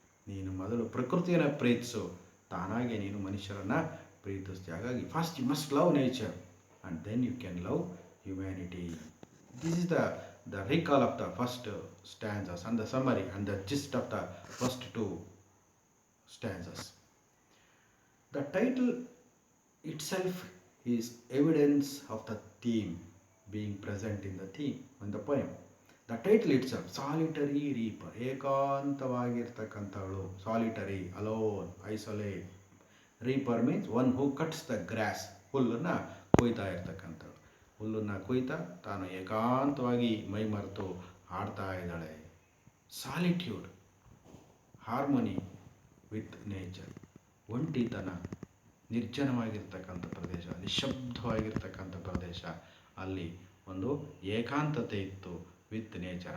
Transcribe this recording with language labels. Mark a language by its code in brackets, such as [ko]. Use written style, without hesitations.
[kn] ನೀನು ಮೊದಲು ಪ್ರಕೃತಿಯನ್ನು ಪ್ರೀತಿಸು, ತಾನಾಗೆ ನೀನು ಮನುಷ್ಯರನ್ನು ಪ್ರೀತಿಸ್ತೀಯ. [en] ಹಾಗಾಗಿ first you must love nature and then you can love humanity. This is the recall of the first stanzas and the summary and the gist of the first 2 stanzas. The title itself is evidence of the theme being present in the theme in the poem. The title itself, solitary reaper, [kn] ಏಕಾಂತವಾಗಿರ್ತಕ್ಕಂಥವಳು, [en] solitary, alone, isolate. Reaper means one who cuts the grass, [kn] ಹುಲ್ಲನ್ನು ಕೊಯ್ತಾ ಇರ್ತಕ್ಕಂಥದ್ದು. ಹುಲ್ಲನ್ನು ಕೊಯ್ತಾ ತಾನು ಏಕಾಂತವಾಗಿ ಮೈ ಮರೆತು ಹಾಡ್ತಾ ಇದ್ದಾಳೆ. [en] solitude, harmony with nature, [kn] ಒಂಟಿತನ, ನಿರ್ಜನವಾಗಿರ್ತಕ್ಕಂಥ ಪ್ರದೇಶ, ನಿಶಬ್ದವಾಗಿರ್ತಕ್ಕಂಥ ಪ್ರದೇಶ, ಅಲ್ಲಿ ಒಂದು ಏಕಾಂತತೆ ಇತ್ತು [en] With nature.